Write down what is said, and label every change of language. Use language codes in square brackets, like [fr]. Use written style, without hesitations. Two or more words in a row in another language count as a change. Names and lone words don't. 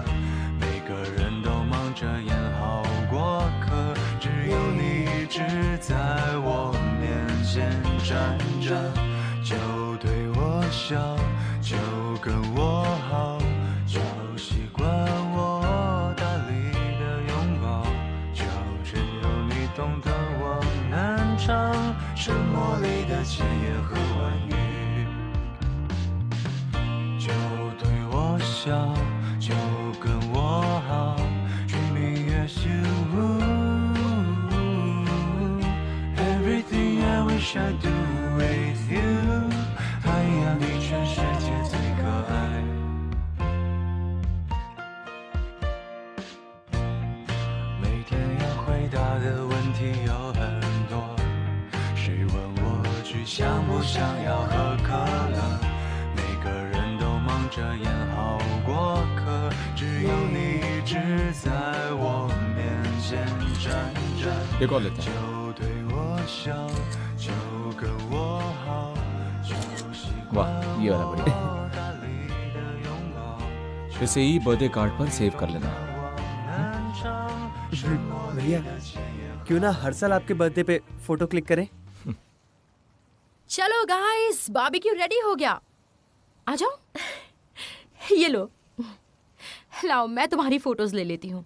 [zh] 每个人都忙着演好过客，只有你一直在我面前站着，就对我笑，就跟我好，就习惯我大力的拥抱，就只有你懂得我难唱沉默里的千言和万语。就跟我好 [en] Dreaming as you Everything I wish I do with you [zh] 爱呀你全世界最可爱每天要回答的问题有很多谁问我去想不想要喝可乐每个人都忙着演好过客只有你一直在我面前站着 [hi] एक और लेते हैं। [zh] 就对我笑就跟我好就习惯 [hi] वाह, ये वाला बढ़िया। [zh] 我大力的拥抱 [hi] इसे ही [en] birthday card [hi] पर सेव कर लेना। भैया, क्यों ना हर साल आपके बर्थडे पे [en] photo click [hi] करें? चलो गाइस, [en] barbecue ready [hi] हो गया। आ जाओ। ये लो, लाओ मैं तुम्हारी फोटोज ले लेती हूँ।